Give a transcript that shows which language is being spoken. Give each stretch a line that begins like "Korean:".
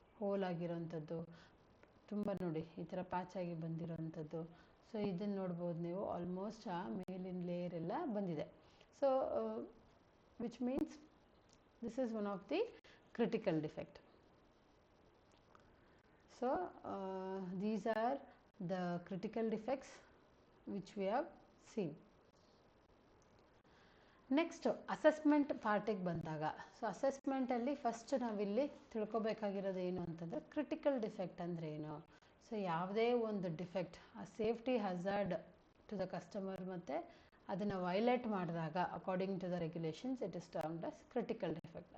Kannada: Hole ಆಗಿರೋಂಥದ್ದು, ತುಂಬ ನೋಡಿ ಈ ಥರ ಪ್ಯಾಚ್ ಆಗಿ ಬಂದಿರೋವಂಥದ್ದು. ಸೊ ಇದನ್ನು ನೋಡ್ಬೋದು ನೀವು, ಆಲ್ಮೋಸ್ಟ್ ಆ ಮೇಲಿನ ಲೇಯರ್ ಎಲ್ಲ ಬಂದಿದೆ.
English: So which means this is one of the critical defect. So these are the critical defects which we have seen.
Kannada: Next assessment ಪಾರ್ಟಿಗೆ ಬಂದಾಗ, ಸೊ ಅಸೆಸ್ಮೆಂಟಲ್ಲಿ ಫಸ್ಟ್ ನಾವಿಲ್ಲಿ ತಿಳ್ಕೊಬೇಕಾಗಿರೋದು ಏನು ಅಂತಂದರೆ ಕ್ರಿಟಿಕಲ್ ಡಿಫೆಕ್ಟ್ ಅಂದರೆ ಏನು.
English: so
Kannada: ಯಾವುದೇ ಒಂದು
English: defect, ಆ safety hazard to the customer
Kannada: ಮತ್ತು ಅದನ್ನು
English: Violate ಮಾಡಿದಾಗ according to the regulations it is termed as critical defect.